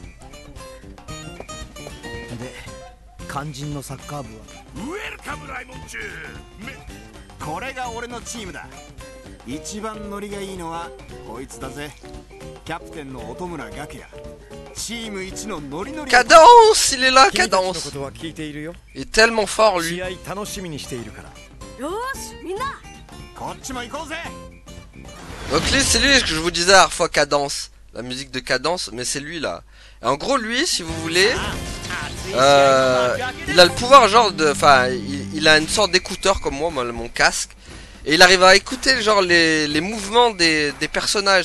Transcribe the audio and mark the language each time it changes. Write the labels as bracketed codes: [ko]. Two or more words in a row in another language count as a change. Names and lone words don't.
[ja] で肝心のサッカー部は？ウェルカムライモンチュー。これが俺のチームだ。一番ノリがいいのはこいつだぜ。キャプテンの音村岳也。チーム一のノリノリ。 [fr] Cadence, il est là, Cadence. [ja] ことは聞いているよ。 [fr] Il est tellement fort lui. [ja] 試合楽しみにしているから。よしみんな。こっちも行こうぜ。 [fr] Donc lui, c'est lui que je vous disais la dernière fois, Cadence. La musique de Cadence, mais c'est lui là. Et en gros, lui, si vous voulez, il a le pouvoir genre de... Enfin, il a une sorte d'écouteur comme moi, mon casque. Et il arrive à écouter genre les mouvements des personnages.